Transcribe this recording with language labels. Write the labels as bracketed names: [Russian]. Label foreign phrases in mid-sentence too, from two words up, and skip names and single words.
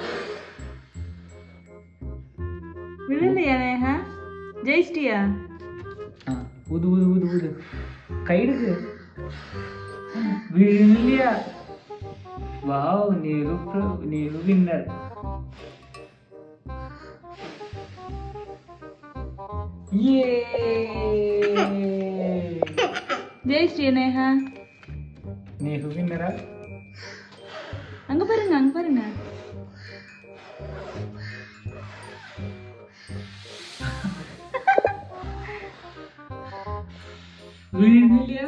[Malayalam] വീഴില്ലയാ നേഹ? ജയിച്ചിട്ടിയാ? ആ ഊത് ഊത് ഊത് ഊത്. കൈ എടുക്ക്. വീഴില്ല. വാവ്, നീരു വിന്നർ. [Tamil] ஜெயிச்சிட்டியா நேஹா? நேஹு வின்னரா? அங்க பாருங்க, அங்க பாருங்க. வீழ்நிலையா?